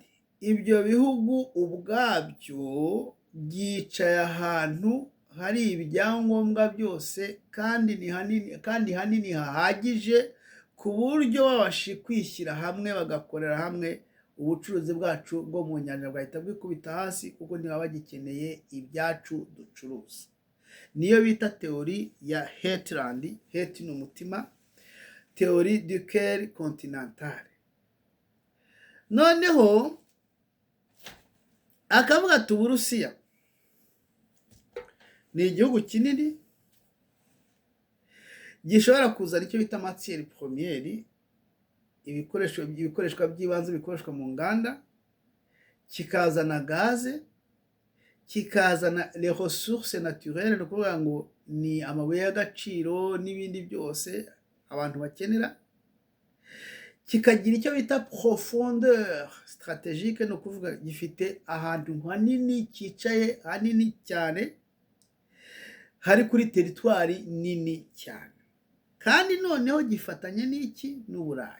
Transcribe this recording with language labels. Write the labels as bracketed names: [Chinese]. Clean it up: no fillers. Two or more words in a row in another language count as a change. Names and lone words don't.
[Kinyarwanda] Ibyo bihugu ubwabyo byicaye ahantu hari ibyangombwa byose kandi ni hanini, kandi hanini hahagije ku buryo babashe kwishyira hamwe bagakorera hamwe, ubucuruzi bwacu bwo mu nyanja bwahita bwikubita hasi kuko ntibaba bagikeneye ibyacu ducuruza. Niyo bita teori ya Heartland. Heart ni umutima, [French] théorie du cœur continental. [Kinyarwanda] Noneho akavuga ati Uburusiya ni igihugu kinini gishobora kuzana icyo bita [French] matière première, [Kinyarwanda] ibikoreshwa by'ibanze bikoreshwa mu nganda, kikazana gaze, kikazana [French] les ressources naturelles, [Kinyarwanda] ni ukuvuga ngo ni amabuye y'agaciro n'ibindi byose abantu bakenera, kikagira icyo bita [French] profondeur stratégique, [Kinyarwanda] ni ukuvuga gifite ahantu hanini, cyicaye hanini cyane, hari kuri teritwari nini cyane, kandi noneho gifatanye n'iki n'Uburayi.